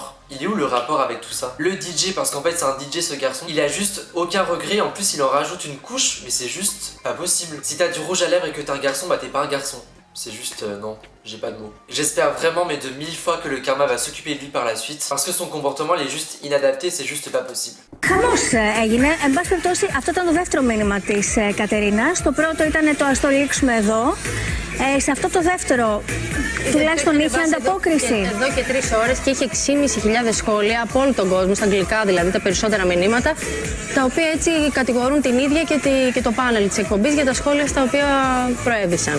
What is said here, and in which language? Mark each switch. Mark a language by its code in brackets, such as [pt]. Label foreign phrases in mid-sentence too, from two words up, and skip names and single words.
[fr] Il est où le rapport avec tout ça? Le DJ, parce qu'en fait c'est un DJ ce garçon, il a juste aucun regret, en plus il en rajoute une couche, mais c'est juste pas possible. Si t'as du rouge à lèvres et que t'es un garçon, bah t'es pas un garçon. C'est juste non, j'ai pas de mots. J'espère vraiment, mais de 1000 fois, que le karma va s'occuper de lui par la suite, parce que son comportement il est juste inadapté, c'est juste pas possible. [el] Χαμός έγινε. Εν πάση περιπτώσει, αυτό ήταν το δεύτερο μήνυμα της Κατερίνας. Το πρώτο ήταν το ας το ρίξουμε εδώ. Σε αυτό το δεύτερο, τουλάχιστον είχε ανταπόκριση. Εδώ και 3 ώρες και είχε 6.500 σχόλια από όλο τον κόσμο, στα αγγλικά δηλαδή, τα περισσότερα μηνύματα, τα οποία έτσι κατηγορούν την ίδια και το πάνελ της εκπομπής για τα σχόλια στα οποία προέβησαν.